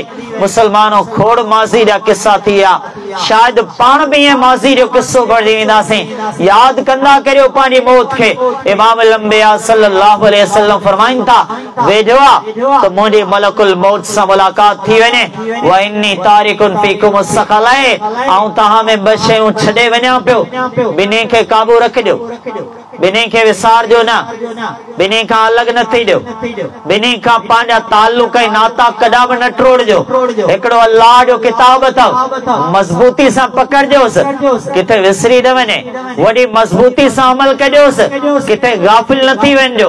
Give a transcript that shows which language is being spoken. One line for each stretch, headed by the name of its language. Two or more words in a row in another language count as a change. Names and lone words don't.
Sindhi: मुसलमानो खोड़ माज़ी जा किस्सा थी विया, शायदि पाण बि ईअं माज़ी जो किस्सो बणिजी वेंदासीं। यादि कंदा करियो पंहिंजी मौत खे। इमाम लंबिया
Arabic: صلى الله عليه وسلم
Sindhi: फरमाइनि था वेझो आहे त मुंहिंजी मलकुल मौत सां मुलाक़ात थी वञे,
Arabic: وإني تارك فيكم الثقلين,
Sindhi: ऐं तव्हां में ॿ शयूं छॾे वञा पियो, ॿिन्ही खे काबू रखिजो, ॿिन्ही खे विसारजो न, ॿिन्ही खां अलॻि न थीजो, ॿिन्ही खां पंहिंजा ताल्लुक ऐं नाता कॾा बि न टोड़जो। हिकिड़ो अल्लाह जो किताब अथव, मज़बूती सां पकड़जोसि, किथे विसरी न वञे, वॾी मज़बूती सां अमल कजोसि, किथे गाफ़िल न थी वञिजो।